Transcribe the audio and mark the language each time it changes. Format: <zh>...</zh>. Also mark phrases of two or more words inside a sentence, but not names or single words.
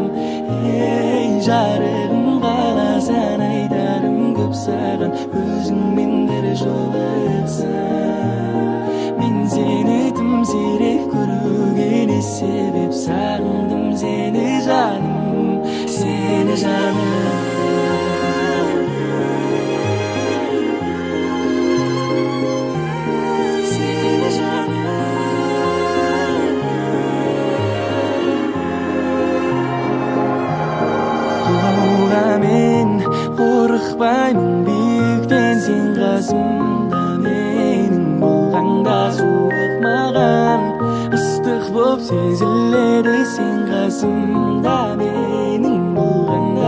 <kk>Жарығым қаласаң айтарым көп саған, өзіңмен бір жолықсам. Мен сені тым сирек көруге не себеп, сағындым сені жаным.</kk> <tr>Seni canım, seni canım.</tr> <kk>Құлауға мен қорықпаймын биіктен, сен қасымда менің болғанда. Суық маған ыстық боп сезіледі, сен қасымда менің болғанда.</kk>